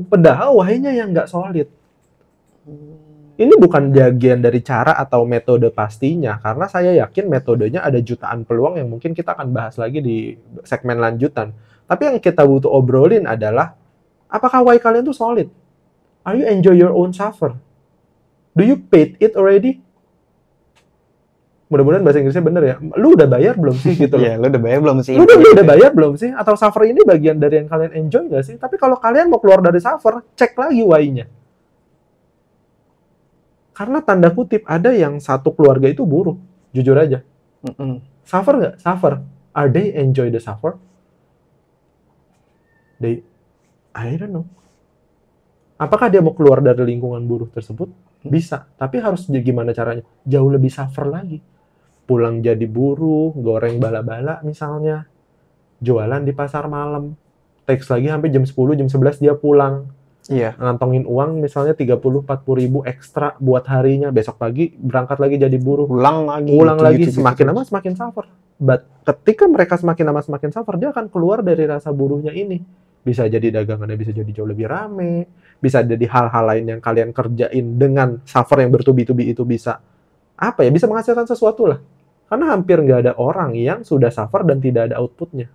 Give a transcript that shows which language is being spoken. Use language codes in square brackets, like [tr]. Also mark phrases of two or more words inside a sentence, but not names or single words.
[id] Padahal wahainya yang nggak solid. Ini bukan bagian dari cara atau metode pastinya. Karena saya yakin metodenya ada jutaan peluang yang mungkin kita akan bahas lagi di segmen lanjutan. Tapi yang kita butuh obrolin adalah, apakah why kalian tuh solid? [en] Are you enjoy your own suffer? Do you paid it already? [id] Mudah-mudahan bahasa Inggrisnya bener ya. Lu udah bayar belum sih gitu loh? Iya, lu udah bayar belum sih? Lu udah bayar belum sih? Atau suffer ini bagian dari yang kalian enjoy nggak sih? Tapi kalau kalian mau keluar dari suffer, cek lagi why-nya. Karena tanda kutip ada yang satu keluarga itu buruh. Jujur aja. Suffer nggak? Suffer. [en] Are they enjoy the suffer? I don't know. [id] Apakah dia mau keluar dari lingkungan buruh tersebut? Bisa. Tapi harus gimana caranya? Jauh lebih suffer lagi. Pulang jadi buruh, goreng bala-bala misalnya. Jualan di pasar malam. Teks lagi sampai jam 10, jam 11 dia pulang. Iya. Ngantongin uang misalnya 30-40 ribu ekstra buat harinya. Besok pagi berangkat lagi jadi buruh. Ulang lagi. Semakin lama semakin suffer. But ketika mereka semakin lama semakin suffer, dia akan keluar dari rasa buruhnya ini. Bisa jadi dagangannya bisa jadi jauh lebih rame. Bisa jadi hal-hal lain yang kalian kerjain dengan suffer yang bertubi-tubi itu bisa bisa menghasilkan sesuatu lah. Karena hampir nggak ada orang yang sudah suffer dan tidak ada outputnya.